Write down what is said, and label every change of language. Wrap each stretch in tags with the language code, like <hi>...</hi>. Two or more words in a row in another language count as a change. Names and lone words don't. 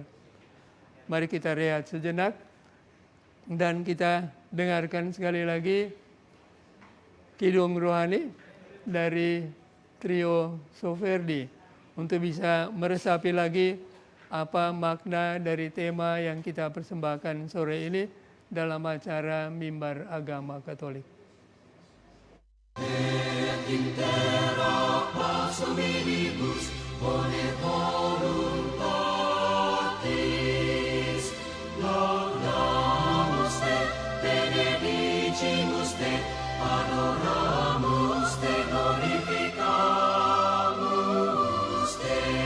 <id>Mari kita rehat sejenak dan kita dengarkan sekali lagi Kidung Rohani dari Trio Soferdi untuk bisa meresapi lagi apa makna dari tema yang kita persembahkan sore ini dalam acara Mimbar Agama Katolik.</id> <la>Et intera pars hominibus bone voluntatis laudamus te, benedicimus te, adoramus te, glorificamus te.</la>